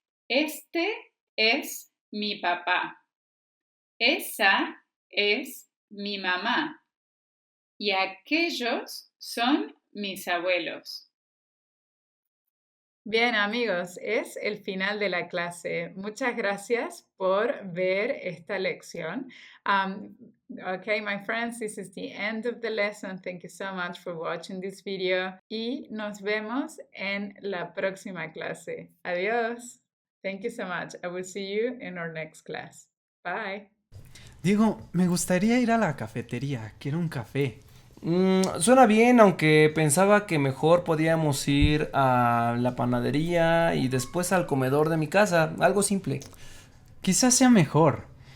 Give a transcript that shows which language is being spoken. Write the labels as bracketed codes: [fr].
[es] Este es mi papá. Esa es mi mamá. Y aquellos son mis abuelos. Bien, amigos, es el final de la clase. Muchas gracias por ver esta lección. [en] Okay, my friends, this is the end of the lesson. Thank you so much for watching this video. [es] Y nos vemos en la próxima clase. Adiós. [en] Thank you so much. I will see you in our next class. Bye. [es] Diego, me gustaría ir a la cafetería. Quiero un café. Suena bien, aunque pensaba que mejor podíamos ir a la panadería y después al comedor de mi casa, algo simple. Quizás sea mejor.